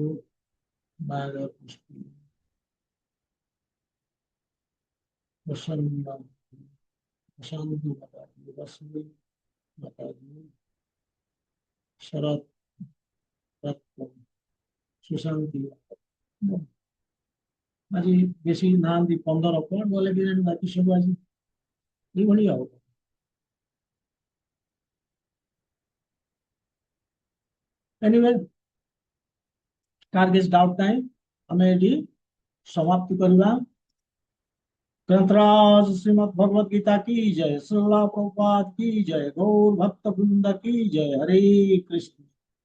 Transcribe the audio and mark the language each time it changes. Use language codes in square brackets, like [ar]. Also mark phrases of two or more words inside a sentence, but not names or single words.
[or] माया पुष्टि, प्रसन्न, शांति माता जी, रश्मि माता जी, शरद रत्न, सुशांति। ଆଜି ବେଶୀ ନାହାନ୍ତି, 15 କଣ ଗଲେ କେଜାଣି, ବାକି ସବୁ ଆଜି ଏଇଭଳି ଆଉ। ଏନିୱେ, କାହାର କିଛି ଡାଉଟ୍ ନାହିଁ, ଆମେ ଏଠି समाप्ति କରିବା। [hi] ग्रंथराज श्रीमद भगवद गीता की जय, श्रीला प्रभुपाद की जय, गौर भक्त वृंद की जय। हरे कृष्ण।